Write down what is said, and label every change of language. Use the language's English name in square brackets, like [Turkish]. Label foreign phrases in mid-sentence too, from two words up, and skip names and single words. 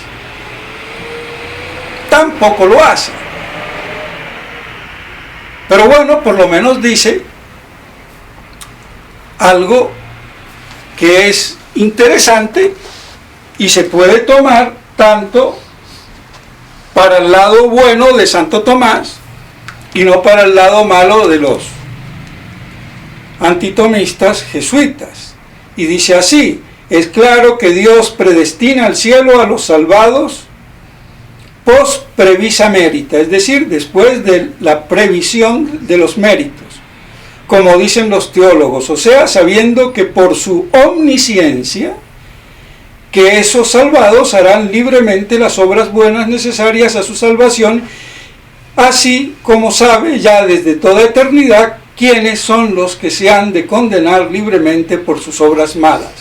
[Spanish] Tampoco lo hace, pero bueno, por lo menos dice algo que es interesante y se puede tomar tanto para el lado bueno de Santo Tomás y no para el lado malo de los antitomistas jesuitas. Y dice así: es claro que Dios predestina al cielo a los salvados [Latin] post previsa merita, [Spanish] es decir, después de la previsión de los méritos, como dicen los teólogos, o sea, sabiendo que por su omnisciencia, que esos salvados harán libremente las obras buenas necesarias a su salvación, así como sabe ya desde toda eternidad quiénes son los que se han de condenar libremente por sus obras malas.